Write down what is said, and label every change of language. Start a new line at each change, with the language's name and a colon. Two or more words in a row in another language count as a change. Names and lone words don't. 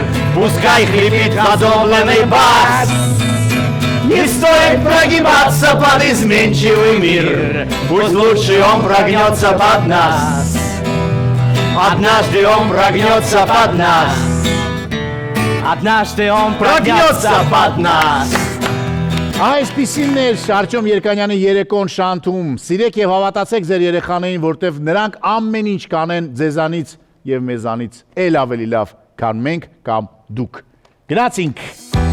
Russian: Пускай хрипит задобленный бас. Не стоит прогибаться под изменчивый мир. Пусть лучше он прогнется под нас. Однажды он прогнется под нас. Однажды он Прогнется под нас.
Armenian: Այսպիսին էր Արտյոմ Երկանյանի երեկոն շանթում։ Սիրեք եւ հավատացեք ձեր երեխաներին, որտեվ նրանք ամեն ինչ կանեն ձեզանից եւ մեզանից էլ ավելի լավ, քան մենք կամ դուք։ Գնացինք։